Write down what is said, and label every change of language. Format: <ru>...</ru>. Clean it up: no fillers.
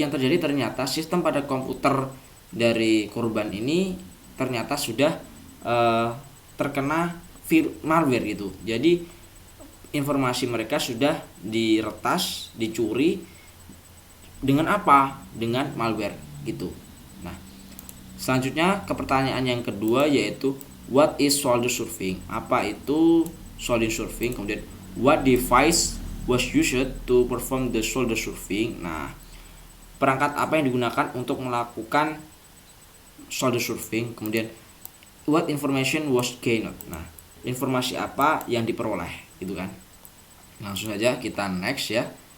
<id>Yang terjadi ternyata sistem pada komputer dari korban ini ternyata sudah terkena malware gitu. Jadi informasi mereka sudah diretas, dicuri. Dengan apa? Dengan malware gitu. Nah, selanjutnya ke pertanyaan yang kedua yaitu</id> <en>what is solder surfing?</en> <id>Apa itu solder surfing? Kemudian</id> <en>what device was used to perform the solder surfing?</en> <id>Nah, perangkat apa yang digunakan untuk melakukan solder surfing? Kemudian</id> <en>what information was gained?</en> <id>Nah, informasi apa yang diperoleh gitu kan. Langsung saja kita next ya.</id>